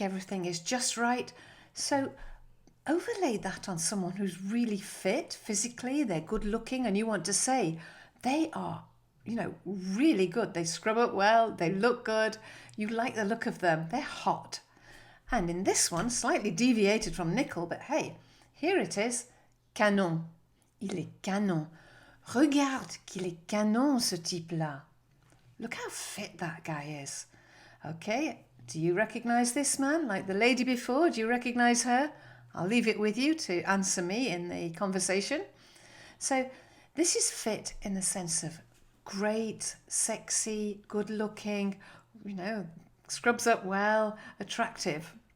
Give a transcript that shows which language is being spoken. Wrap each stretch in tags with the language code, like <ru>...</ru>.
<en>Everything is just right. So overlay that on someone who's really fit physically, they're good looking, and you want to say they are, really good. They scrub up well, they look good, you like the look of them, they're hot. And in this one, slightly deviated from nickel, but hey, here it is, canon.</en> <fr>Il est canon. Regarde qu'il est canon, ce type-là.</fr> <en>Look how fit that guy is. Okay, do you recognize this man? Like the lady before, do you recognize her? I'll leave it with you to answer me in the conversation. So this is fit in the sense of great, sexy, good looking, scrubs up well, attractive.</en>